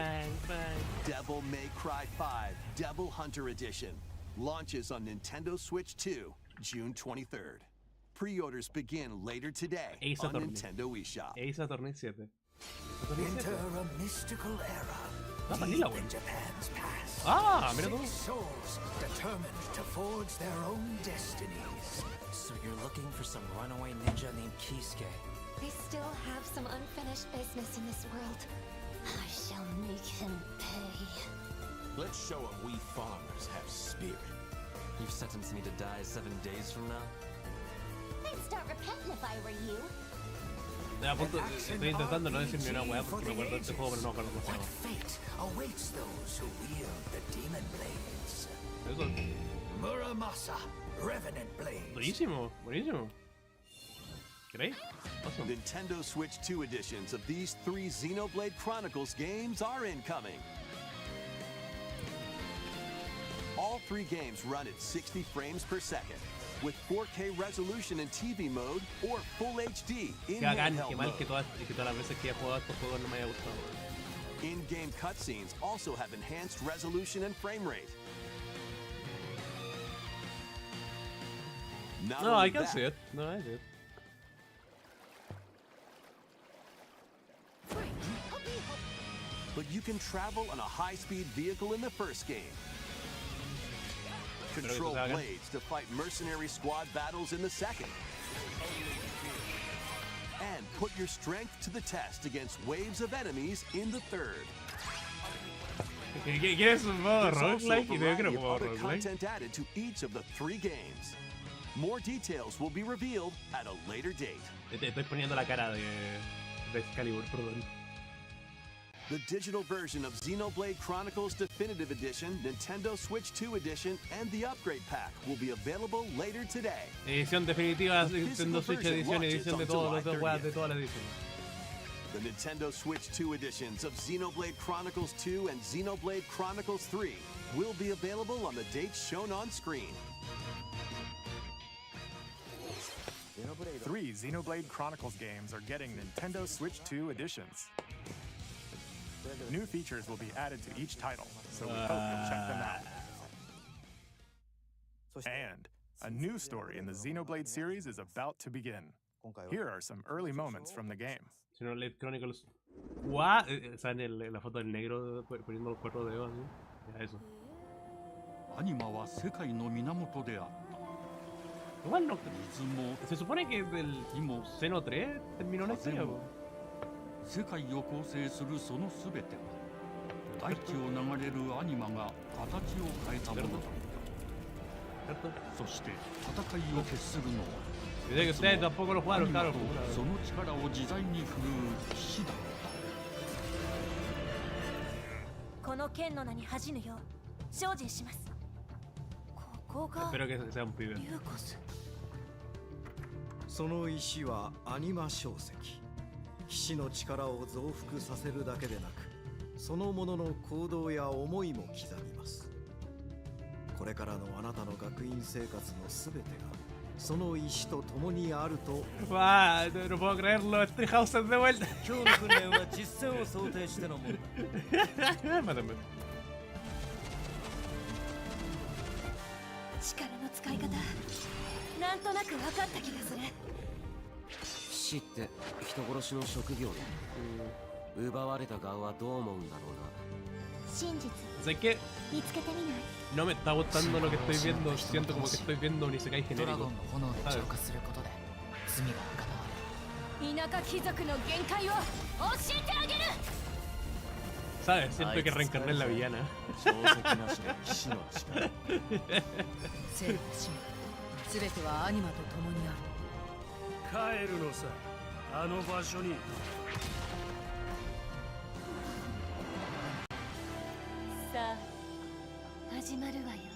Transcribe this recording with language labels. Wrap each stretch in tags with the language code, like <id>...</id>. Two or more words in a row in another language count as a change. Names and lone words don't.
<en>Devil May Cry 5 Devil Hunter Edition launches on Nintendo Switch 2, June 23rd. Pre-orders begin later today on Nintendo eShop. Enter a mystical era deep in Japan's past.</en> <es>Mira tú.</es> <en>Souls determined to forge their own destinies. So you're looking for some runaway ninja named Kisuke? I still have some unfinished business in this world. I shall make him pay. Let's show him we farmers have spirit. You've sentenced me to die 7 days from now? I'd start repenting if I were you.</en> <es>Estoy intentando no decir ni una weá porque me acuerdo de este juego, pero no me acuerdo cómo se llama.</es> <en>Fate awaits those who wield the demon blades.</en> <es>Eso.</es> <en>Muramasa, Revenant Blades.</en> <es>Buenísimo, buenísimo.</es> <en>Great. Awesome. Nintendo Switch 2 editions of these 3 Xenoblade Chronicles games are incoming. All three games run at 60 frames per second, with 4K resolution in TV mode or Full HD in</en> <es>Qué bacán,</es> <en>handheld</en> <es>qué mal que</es> <en>mode.</en> <es>todas las veces que he jugado estos juegos no me haya gustado.</es> <en>In-game cutscenes also have enhanced resolution and frame rate. Not</en> <es>No,</es> <en>only I can that, see it. No, I see it. but you can travel on a high-speed vehicle in the first game. Control blades to fight mercenary squad battles in the second. And put your strength to the test against waves of enemies in the third.</en> <es>¿Quieres un modo</es> <en>There's also a</en> <es>roguelike? Y veo que no</es> <en>variety of</en> <es>juego</es> <en>other</en> <es>roguelike.</es> <en>content added to each of the three games. More details will be revealed at a later date.</en> <es>Te estoy poniendo la cara de Excalibur, perdón.</es> <en>The digital version of Xenoblade Chronicles Definitive Edition, Nintendo Switch 2 Edition, and the Upgrade Pack will be available later today.</en> <es>Edición definitiva, Nintendo Switch edición, edición de todos los juegos de todas las ediciones.</es> <en>The Nintendo Switch 2 editions of Xenoblade Chronicles 2 and Xenoblade Chronicles 3 will be available on the dates shown on screen. 3 Xenoblade Chronicles games are getting Nintendo Switch 2 editions. New features will be added to each title, so we hope you'll check them out. And a new story in the Xenoblade series is about to begin. Here are some early moments from the game. Xenoblade Chronicles.</en> <es>¡Guau! ¿Saben la foto del negro poniendo los 4 dedos así? Ya eso. Igual no. Se supone que el Xeno 3 terminó la historia, po.</es> <ja>世界を構成するその全ては大地を流れるアニマが形を変えたものだ。そして戦いを決するのは</ja> <es>Dice que ustedes tampoco lo jugaron, claro.</es> <ja>その力を自在に振るう騎士だった。この剣の名に恥じぬよう精進します。ここが</ja> <es>Espero que sea un pibe.</es> <ja>リューコス。その石はアニマ小石。騎士の力を増幅させるだけでなく、そのものの行動や思いも刻みます。これからのあなたの学院生活のすべてがその石と共にあると。</ja> <es>¡Wow! No puedo creerlo, Treehouse de vuelta.</es> <ja>今日の訓練は実戦を想定してのものだ。</ja> <es>Mátame.</es> <ja>力の使い方、なんとなく分かった気がする。騎士って人殺しの職業だ。奪われた側はどう思うんだろうな。真実</ja> <es>¿Sabes qué?</es> <ja>見つけてみない？</ja> <es>No me está gustando lo que estoy viendo. Siento como que estoy viendo un isekai</es> <ja>ドラゴ</ja> <es>genérico.</es> <ja>ンの炎で浄化することで罪が贖われる。田舎貴族の限界を教えてあげる。</ja> <es>¿Sabes? Siento que reencarné en la villana.</es> <ja>宝石なしの騎士の力。生と死すべてはアニマと共にある。帰るのさ、あの場所に。さあ始まるわよ。</ja>